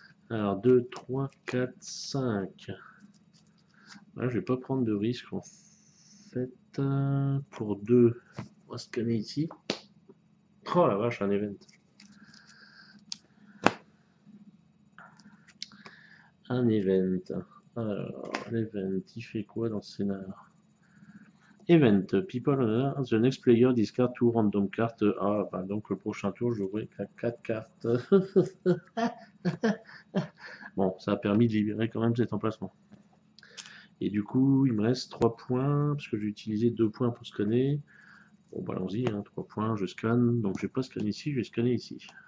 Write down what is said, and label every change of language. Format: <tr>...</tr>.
<fr>Alors 2, 3, 4, 5. Là, je vais pas prendre de risque en fait. Pour 2, on va scanner ici. Oh la vache, un event. Un event. Alors, l'event, il fait quoi dans ce scénario?</fr> <en>Event, people, the next player discard 2 random cards.</en> <fr>Ah, bah donc le prochain tour, je jouerai 4 cartes. Bon, ça a permis de libérer quand même cet emplacement. Et du coup, il me reste 3 points, parce que j'ai utilisé 2 points pour scanner. Bon, bah allons-y, hein, 3 points, je scanne. Donc je vais pas scanner ici, je vais scanner ici.</fr>